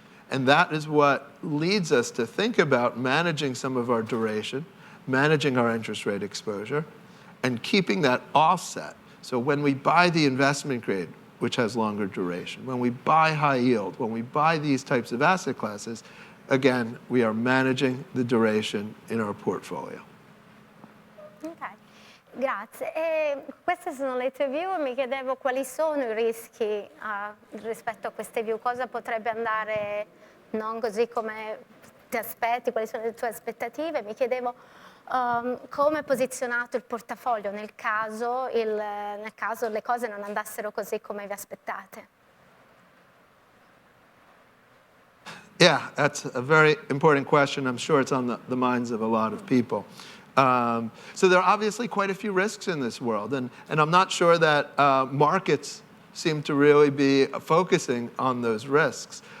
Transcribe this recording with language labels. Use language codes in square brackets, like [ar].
[en] And that is what leads us to think about managing some of our duration, managing our interest rate exposure, and keeping that offset. So when we buy the investment grade, which has longer duration, when we buy high yield, when we buy these types of asset classes, again, we are managing the duration in our portfolio. [it] Ok, grazie. E queste sono le tue view e mi chiedevo quali sono i rischi rispetto a queste view, cosa potrebbe andare non così come ti aspetti, quali sono le tue aspettative. Mi chiedevo come è posizionato il portafoglio nel caso le cose non andassero così come vi aspettate. [en] Yeah, that's a very important question. I'm sure it's on the minds of a lot of people. So there are obviously quite a few risks in this world, and I'm not sure that markets seem to really be focusing on those risks.